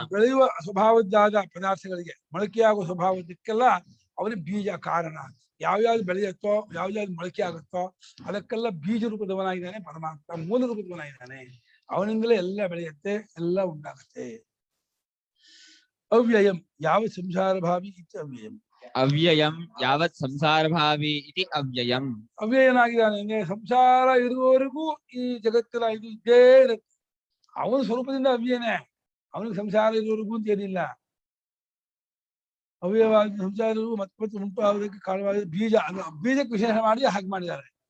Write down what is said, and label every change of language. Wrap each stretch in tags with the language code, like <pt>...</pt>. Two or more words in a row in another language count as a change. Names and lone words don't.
<kn>ಬೆಳೆಯುವ ಸ್ವಭಾವದ್ದಾದ ಪದಾರ್ಥಗಳಿಗೆ, ಮೊಳಕೆಯಾಗುವ ಸ್ವಭಾವದಕ್ಕೆಲ್ಲ ಅವನೇ ಬೀಜ ಕಾರಣ. ಯಾವ್ಯಾವ್ದು ಬೆಳೆಯುತ್ತೋ, ಯಾವ್ಯಾವ್ದು ಮೊಳಕೆ ಆಗುತ್ತೋ ಅದಕ್ಕೆಲ್ಲ ಬೀಜ ರೂಪದವನಾಗಿದ್ದಾನೆ ಪರಮಾತ್ಮ, ಮೂಲ ರೂಪದವನಾಗಿದ್ದಾನೆ. ಅವನಿಂದಲೇ ಎಲ್ಲ ಬೆಳೆಯುತ್ತೆ, ಎಲ್ಲ ಉಂಟಾಗುತ್ತೆ.</kn> <sa>ಅವ್ಯಯಂ ಯಾವ ಸಂಸಾರ ಭಾವಿ ಇತಿ ಅವ್ಯಯಂ. ಅವ್ಯಯಂ ಯಾವತ್ ಸಂಸಾರ ಭಾವಿ ಇತಿ ಅವ್ಯಯಂ.</sa> <kn>ಅವ್ಯಯನಾಗಿದ್ದಾನೆ ಅಂದ್ರೆ ಸಂಸಾರ ಇರುವವರೆಗೂ ಈ ಜಗತ್ತಿನ ಇದು ಇದ್ದೇ ಇರುತ್ತೆ. ಅವನ ಸ್ವರೂಪದಿಂದ ಅವ್ಯಯನೇ, ಅವನಿಗೆ ಸಂಸಾರ ಇರುವವರೆಗೂ ಅಂತ ಏನಿಲ್ಲ. ಅವ್ಯಯವಾಗಿ ಸಂಸಾರ ಮತ್ತೆ ಉಂಟಾಗೋದಕ್ಕೆ ಕಾರಣವಾದ ಬೀಜ, ಬೀಜಕ್ಕೆ ವಿಶೇಷ ಮಾಡಿ ಹಾಗೆ ಮಾಡಿದ್ದಾರೆ.</kn>